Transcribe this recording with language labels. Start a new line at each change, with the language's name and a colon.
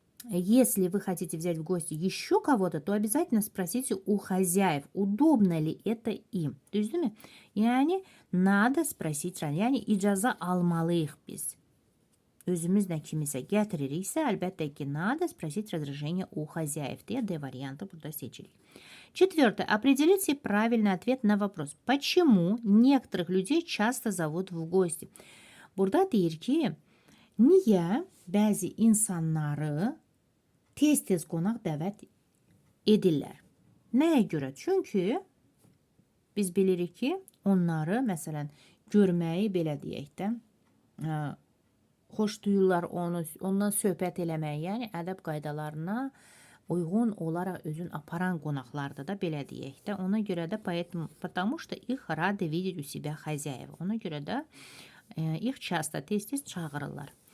Russian: если вы хотите взять в гости еще кого-то, то обязательно спросите у хозяев, удобно ли это им.
Azerbaijani: Düzdürmü? Yəni,
Russian: надо sпросить,
Azerbaijani: yəni icazə almalıyıq biz. Özümüzlə kimisə gətiririksə, əlbəttə ki,
Russian: надо спросить разрешение у хозяев.
Azerbaijani: Deyə D variantı burada seçirik. 4.
Russian: Определите правильный ответ на вопрос. Почему некоторых людей часто зовут в гости?
Azerbaijani: Burada deyir ki, niyə bəzi insanları tez-tez qonaq dəvət edirlər? Nəyə görə? Çünki biz bilirik ki, onları, məsələn, görməyi, belə deyək də, xoş duyurlar ondan söhbət eləmək, yəni ədəb qaydalarına uyğun olaraq özün aparan qonaqlarda da belə deyək də. Ona görə də
Russian: потому что их рады видеть у себя хозяева.
Azerbaijani: Ona görə də
Russian: их часто
Azerbaijani: tez-tez çağırırlar.